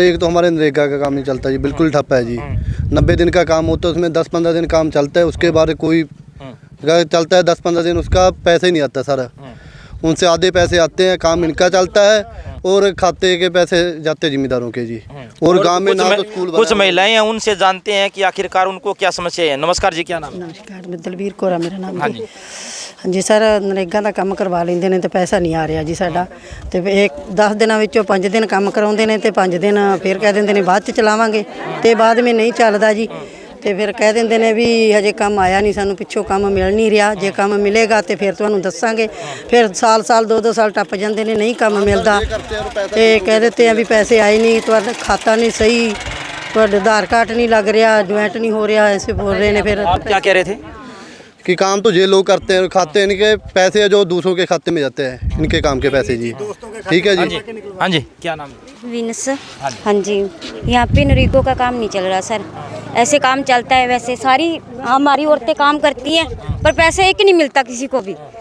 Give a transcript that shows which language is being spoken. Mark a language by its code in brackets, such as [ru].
[hi] एक तो हमारे नरेगा का काम नहीं चलता जी, बिल्कुल ठप है जी। 90 दिन का काम होता है, उसमें 10-15 दिन काम चलता है, उसके बाद कोई चलता है 10-15 दिन, उसका पैसे ही नहीं आता सर। उनसे आधे पैसे आते हैं, काम इनका चलता है, और खाते के पैसे जाते जिम्मेदारों के जी। और गांव में ना तो स्कूल, कुछ महिलाएं हैं, उनसे जानते हैं कि आखिरकार उनको क्या समस्या है। नमस्कार जी, क्या नाम है? नमस्कार, मैं दलवीर कौरा मेरा नाम है। [pa] ਹਾਂਜੀ ਸਰ, ਨਰੇਗਾ ਦਾ ਕੰਮ ਕਰਵਾ ਲੈਂਦੇ ਨੇ ਤੇ ਪੈਸਾ ਨਹੀਂ ਆ ਰਿਹਾ ਜੀ ਸਾਡਾ। ਤੇ ਇੱਕ 10 ਦਿਨਾਂ ਵਿੱਚੋਂ 5 ਦਿਨ ਕੰਮ ਕਰਾਉਂਦੇ ਨੇ ਤੇ 5 ਦਿਨ ਫਿਰ ਕਹਿ ਦਿੰਦੇ ਨੇ ਬਾਅਦ ਚ ਚਲਾਵਾਂਗੇ ਤੇ ਬਾਅਦ ਵਿੱਚ ਨਹੀਂ ਚੱਲਦਾ ਜੀ। ਤੇ ਫਿਰ ਕਹਿ ਦਿੰਦੇ ਨੇ ਵੀ ਹਜੇ ਕੰਮ ਆਇਆ ਨਹੀਂ, ਸਾਨੂੰ ਪਿੱਛੋਂ ਕੰਮ ਮਿਲ ਨਹੀਂ ਰਿਹਾ, ਜੇ ਕੰਮ ਮਿਲੇਗਾ ਤੇ ਫਿਰ ਤੁਹਾਨੂੰ ਦੱਸਾਂਗੇ। ਫਿਰ ਸਾਲ 2 ਸਾਲ ਟੱਪ ਜਾਂਦੇ ਨੇ, ਨਹੀਂ ਕੰਮ ਮਿਲਦਾ ਤੇ ਕਹਿ ਦਿੱਤੇ ਆ ਵੀ ਪੈਸੇ ਆਏ ਨਹੀਂ, ਤੁਹਾਡਾ ਖਾਤਾ [hi] नहीं सही, [pa] ਤੁਹਾਡਾ [hi] आधार कार्ड नहीं लग रहा, ज्वाइंट नहीं हो रहा, ऐसे बोल रहे हैं। फिर आप क्या कह रहे थे? कि काम तो ये लोग करते हैं, खाते इनके पैसे जो दूसरों के खाते में जाते हैं, इनके काम के पैसे जी। ठीक है जी। हाँ जी, क्या नाम है? विनस। हाँ जी, यहाँ पे नरेगा का काम नहीं चल रहा सर। ऐसे काम चलता है, वैसे सारी हमारी औरतें काम करती हैं पर पैसा एक नहीं मिलता किसी को भी।